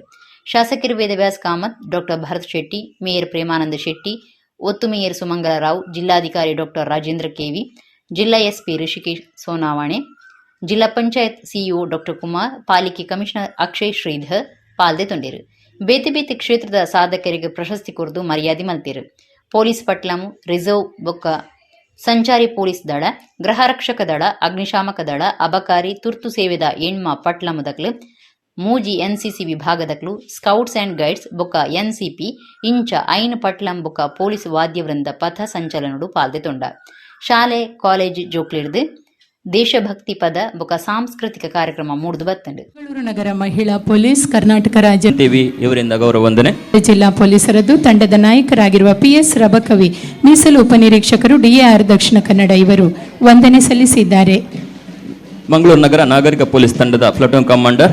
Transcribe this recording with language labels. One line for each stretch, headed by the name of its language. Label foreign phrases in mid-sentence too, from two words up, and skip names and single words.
Tulu: ಶಾಸಕರು ವೇದವ್ಯಾಸ್ ಕಾಮತ್, ಡಾಕ್ಟರ್ ಭರತ್ ಶೆಟ್ಟಿ, ಮೇಯರ್ ಪ್ರೇಮಾನಂದ ಶೆಟ್ಟಿ, ಒತ್ತು ಮೇಯರ್ ಸುಮಂಗಲ ರಾವ್, ಜಿಲ್ಲಾಧಿಕಾರಿ ಡಾಕ್ಟರ್ ರಾಜೇಂದ್ರ ಕೆವಿ, ಜಿಲ್ಲಾ ಎಸ್ಪಿ ಋಷಿಕೇಶ್ ಸೋನಾವಾಣೆ, ಜಿಲ್ಲಾ ಪಂಚಾಯತ್ ಸಿಇಒ ಡಾಕ್ಟರ್ ಕುಮಾರ್, ಪಾಲಿಕೆ ಕಮಿಷನರ್ ಅಕ್ಷಯ್ ಶ್ರೀಧರ್ ಪಾಲ್ದೆ ತೊಂಡೇರು. ಬೇತೆ ಬೇತೆ ಕ್ಷೇತ್ರದ ಸಾಧಕರಿಗೆ ಪ್ರಶಸ್ತಿ ಕೊರದು ಮರ್ಯಾದೆ ಮಲ್ತೇರು. ಪೊಲೀಸ್ ಪಟ್ಲಮು, ರಿಸರ್ವ್ ಬೊಕ್ಕ ಸಂಚಾರಿ ಪೊಲೀಸ್ ದಳ, ಗೃಹ ರಕ್ಷಕ ದಳ, ಅಗ್ನಿಶಾಮಕ ದಳ, ಅಬಕಾರಿ ತುರ್ತು ಸೇವೆದ ಎಣ್ಮ ಪಟ್ಲಮದಕ್ಲು, ಮೂಜಿ ಎನ್ಸಿಸಿ ವಿಭಾಗದಕ್ಲು, ಸ್ಕೌಟ್ಸ್ ಆ್ಯಂಡ್ ಗೈಡ್ಸ್ ಬೊಕ್ಕ ಎನ್ಸಿಪಿ ಇಂಚ ಐನ್ ಪಟ್ಲಂ ಬೊಕ್ಕ ಪೊಲೀಸ್ ವಾದ್ಯವೃಂದ ಪಥ ಸಂಚಲನಡು ಪಾಲ್ದೆ ತೊಂಡ. ಶಾಲೆ ಕಾಲೇಜ್ ಜೋಕ್ಲಿಡ್ದು ದೇಶಭಕ್ತಿ ಪದ ಬೊಕ್ಕ ಸಾಂಸ್ಕೃತಿಕ ಕಾರ್ಯಕ್ರಮ ಮೂಡ್ದು ಬತ್ತಂಡು.
Kannada: ಬೆಂಗಳೂರು ನಗರ ಮಹಿಳಾ ಪೊಲೀಸ್, ಕರ್ನಾಟಕ ರಾಜ್ಯ ಇವರಿಂದ ಗೌರವ ವಂದನೆ. ಜಿಲ್ಲಾ ಪೊಲೀಸರದ್ದು ತಂಡದ ನಾಯಕರಾಗಿರುವ PS ರಬಕವಿ, ಮೀಸಲು ಉಪನಿರೀಕ್ಷಕರು DAR ದಕ್ಷಿಣ ಕನ್ನಡ ಇವರು ವಂದನೆ ಸಲ್ಲಿಸಿದ್ದಾರೆ. ಮಂಗಳೂರು ನಗರ ನಾಗರಿಕ ಪೊಲೀಸ್ ತಂಡದ
English: platoon commander